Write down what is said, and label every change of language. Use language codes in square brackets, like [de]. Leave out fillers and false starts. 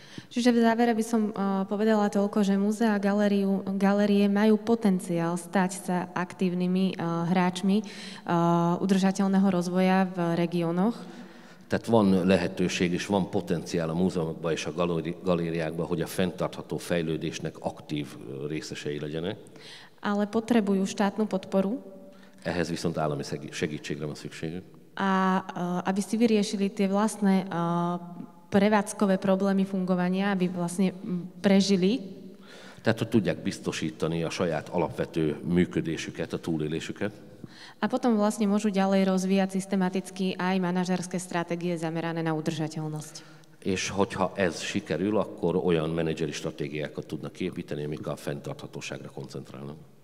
[sk] Čiže v závere by som povedala toľko, že múzea a galérie majú potenciál stať sa aktívnymi hráčmi udržateľného rozvoja v regiónoch. [hu] Tehát van lehetőség és van potenciál a múzeumokban és a galériákban, hogy a fenntartható fejlődésnek aktív részesei legyenek. [sk] Ale potrebujú štátnu podporu. [hu] Ehhez viszont állami segítségre van szükségük. [sk] A aby si vyriešili tie vlastné prevádzkové problémy fungovania, aby vlastne prežili. [hu] Tehát, hogy tudják biztosítani a saját alapvető működésüket, a túlélésüket. [sk] A potom vlastne môžu ďalej rozvíjať systematicky aj manažerské stratégie zamerané na udržateľnosť. [hu] és hogyha ez sikerül, akkor olyan menedzseri stratégiákat tudnak kiépíteni, amik a fenntarthatóságra koncentrálnak.